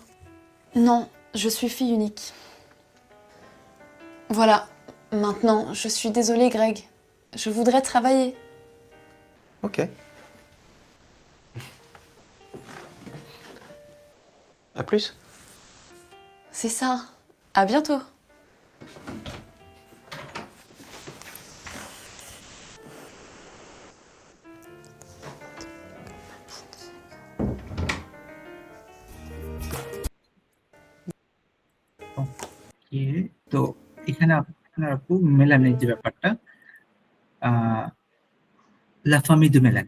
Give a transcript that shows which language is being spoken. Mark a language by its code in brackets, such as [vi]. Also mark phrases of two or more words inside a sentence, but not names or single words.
[fr] Non, je suis fille unique. Voilà, maintenant, je suis désolée, Greg. Je voudrais travailler. Ok. À plus. C'est ça. À bientôt. [bn] ওকে, তো এখানে আপনার আপু মেলানির যে ব্যাপারটা, [fr] la famille de Mélanie.